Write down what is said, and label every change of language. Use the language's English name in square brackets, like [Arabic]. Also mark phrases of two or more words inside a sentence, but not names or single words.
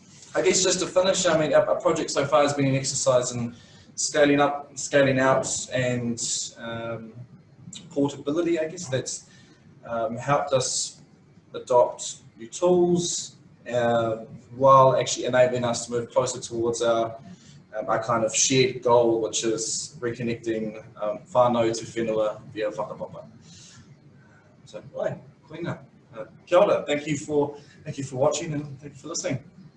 [English] I guess just to finish, I mean, our project so far has been an exercise in scaling up, scaling out, and portability, I guess. That's helped us adopt new tools, while actually enabling us to move closer towards our kind of shared goal, which is reconnecting whānau to whenua via whakapapa. So, right, clean up. [Māori] Kia ora. [English] Thank you for watching, and thank you for listening.